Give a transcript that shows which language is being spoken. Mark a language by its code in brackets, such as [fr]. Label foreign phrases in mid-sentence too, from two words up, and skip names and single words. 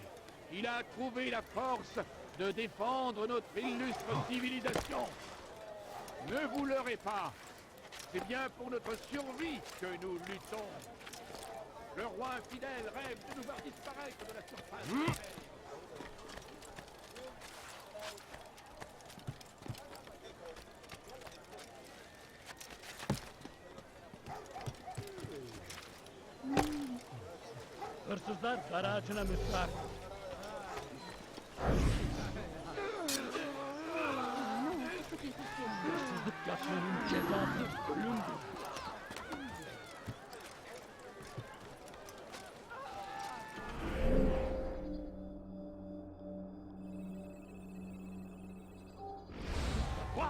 [fr] Il a trouvé la force de défendre notre illustre civilisation. Ne vous leurrez pas. C'est bien pour notre survie que nous luttons. Le roi infidèle rêve de nous voir disparaître de la surface. [tr] Hırsızlar dar ağacına mısrak. Hırsızlık yapmanın cezası ölümdür. [fr] Quoi?